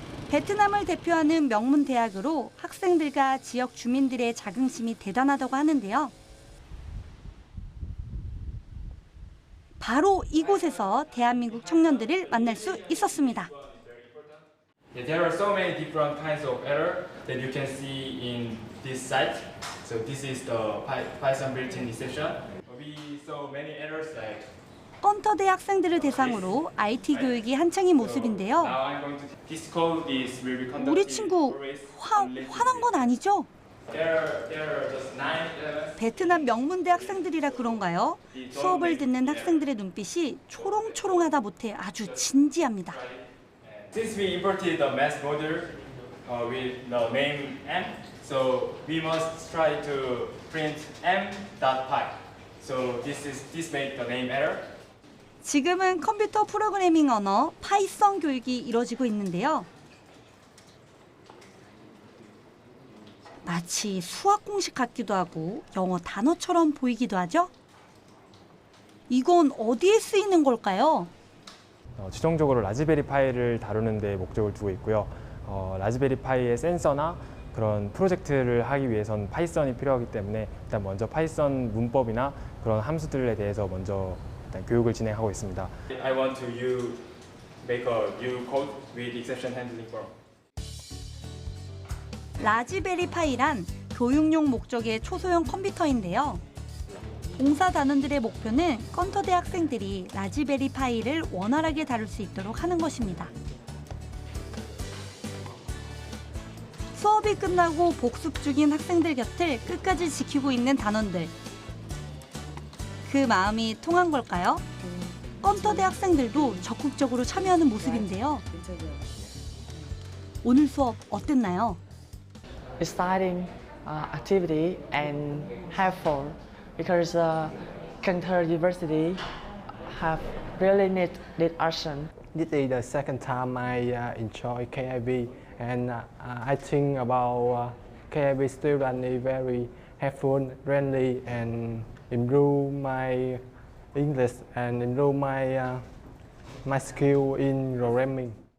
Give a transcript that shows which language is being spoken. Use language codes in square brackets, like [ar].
[ko] 베트남을 대표하는 명문 대학으로 학생들과 지역 주민들의 자긍심이 대단하다고 하는데요. 바로 이곳에서 대한민국 청년들을 만날 수 있었습니다. [en] There are so many different kinds of error that you can see in this site. So this is the Python built-in exception. We saw many errors like [ko] 건터 대 학생들을 대상으로 IT 교육이 한창인 모습인데요. [en] Now I'm going to this code is will be conducted [ko] 우리 친구 [en] always [ko] 화난 건 아니죠? [en] There are just 9 elements. [ko] 베트남 명문대 학생들이라 그런가요? 수업을 듣는 학생들의 눈빛이 초롱초롱하다 못해 아주 진지합니다. [en] Since we imported the math module with the name m, so we must try to print m.py. So this made the name error. [ko] 지금은 컴퓨터 프로그래밍 언어 파이썬 교육이 이뤄지고 있는데요. 마치 수학 공식 같기도 하고 영어 단어처럼 보이기도 하죠? 이건 어디에 쓰이는 걸까요? 최종적으로 라즈베리 파이를 다루는 데 목적을 두고 있고요. 라즈베리 파이의 센서나 그런 프로젝트를 하기 위해선 파이썬이 필요하기 때문에 일단 먼저 파이썬 문법이나 그런 함수들에 대해서 먼저 일단 교육을 진행하고 있습니다. [en] I want to make a new code with exception handling form. [ko] 라즈베리 파이란 교육용 목적의 초소형 컴퓨터인데요. 봉사단원들의 목표는 건터대 학생들이 라즈베리 파이를 원활하게 다룰 수 있도록 하는 것입니다. 수업이 끝나고 복습 중인 학생들 곁을 끝까지 지키고 있는 단원들. 그 마음이 통한 걸까요? 건터대 학생들도 적극적으로 참여하는 모습인데요. 오늘 수업 어땠나요? [en] Exciting activity and helpful because Cantor University have really need action. This is the second time I enjoy KIB, and I think about KIB student is very helpful, friendly, and improve my English and improve my skill in programming.